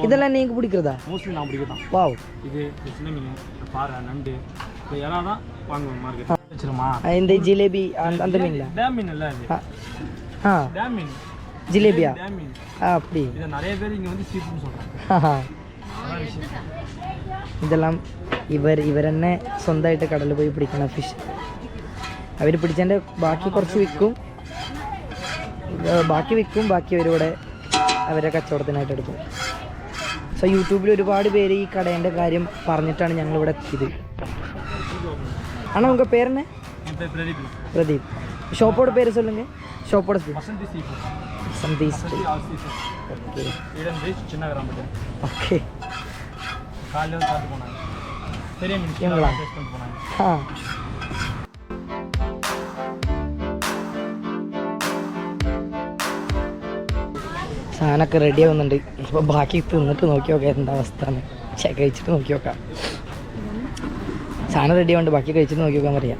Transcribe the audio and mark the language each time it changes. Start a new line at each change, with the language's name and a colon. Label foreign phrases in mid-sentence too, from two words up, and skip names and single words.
Tamil: இதெல்லாம் நீங்கள் பிடிக்கிறதா? மோஸ்ட்லி நான் பிடிக்கிறதான். வாவ், இது சின்ன மீன், பாறை, நண்டு, இப்போ எல்லாம் தான் வாங்குவேன் மார்க்கெட். வச்சிருமா இந்த ஜிலேபி அந்த மீன்ல டேம் மீன் இல்லை அது. டேம் மீன் ஜிலேபியா? டேம் மீன் அப்படி இதை நிறைய பேர் இங்கே வந்து சீப்புன்னு சொல்கிறாங்க.
Malayalam: ഇതെല്ലാം ഇവർ തന്നെ സ്വന്തമായിട്ട് കടലിൽ പോയി പിടിക്കുന്ന ഫിഷ്. അവർ പിടിച്ചതിൻ്റെ ബാക്കി കുറച്ച് വിൽക്കും, ബാക്കി അവരിവിടെ അവരെ കച്ചവടത്തിനായിട്ട് എടുക്കും. സോ യൂട്യൂബിൽ ഒരുപാട് പേര് ഈ കടേൻ്റെ കാര്യം പറഞ്ഞിട്ടാണ് ഞങ്ങളിവിടെ എത്തിയത്.
Tamil: ആണോ உங்க பேரென்ன? പ്രദീപ്. ഷോപ്പോட പേര് சொல்லுங்க. ஷோப்போட வசந்தி ஸ்ட்ரீட். ஓகே சின்ன கிராமத்து. ஓகே, காலையில் சாப்பிட்டு போனாங்க. பெரிய மீன் டேஸ்ட் பண்ணிட்டு போனாங்க.
Malayalam: സാധനമൊക്കെ റെഡി ആവുന്നുണ്ട്. അപ്പോൾ ബാക്കി തിന്നിട്ട് നോക്കി നോക്കാം എന്താ അവസ്ഥ എന്ന്. കഴിച്ചിട്ട് നോക്കി നോക്കാം. സാധനം റെഡി ആവുന്നുണ്ട്, ബാക്കി കഴിച്ചിട്ട് നോക്കി നോക്കാൻ പറയാം.